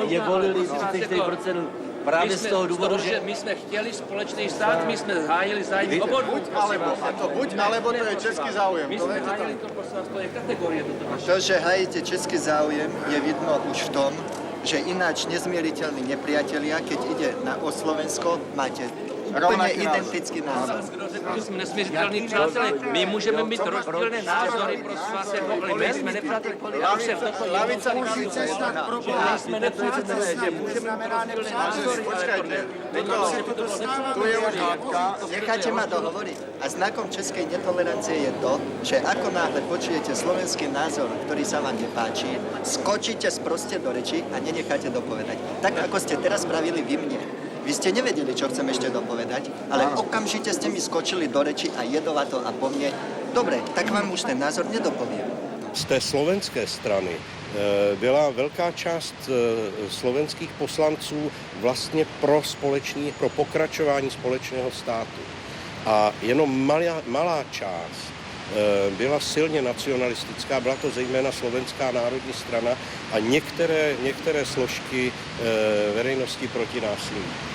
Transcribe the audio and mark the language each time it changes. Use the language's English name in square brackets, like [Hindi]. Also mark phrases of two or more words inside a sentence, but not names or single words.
[Czech] Nevolili 33% právě z toho důvodu, že my jsme chtěli společný stát, my jsme hájili zájmy obou. [Slovak] Buď alebo to je český záujem. [Czech] My jsme hájili to, to je kategorie. [Slovak] To, že hájíte český záujem, je vidno už v tom, že ináč nezmieriteľní nepriatelia, keď ide o Slovensko, máte úplně identický názor. [Czech] Že jsme nesmířitelní přátelé. My můžeme mít rozdílné názory, prosím vás, ale my jsme nepřátelé. [Slovak] Lavica pravice snad problémy. [Czech] My jsme nepřátelé, že můžeme mít rozdílné názory, ale [Slovak] tu je už hádka. Necháte ma dohovoriť. A znakom českej netolerancie je to, že ako náhle počujete slovenský názor, ktorý sa vám nepáči, skočíte sproste do reči a nenecháte dopovedať. Tak ako ste teraz spravili vy mne. Vy ste nevedeli, čo chcem ešte dopovedať, ale okamžite ste mi skočili do reči a jedovato a po mne. Dobre, tak vám už ten názor nedopoviem. [Czech] Z té slovenské strany byla velká část slovenských poslanců vlastně pro pokračování společného státu. A jenom malá část byla silně nacionalistická, byla to zejména Slovenská národní strana a některé složky veřejnosti proti násilí.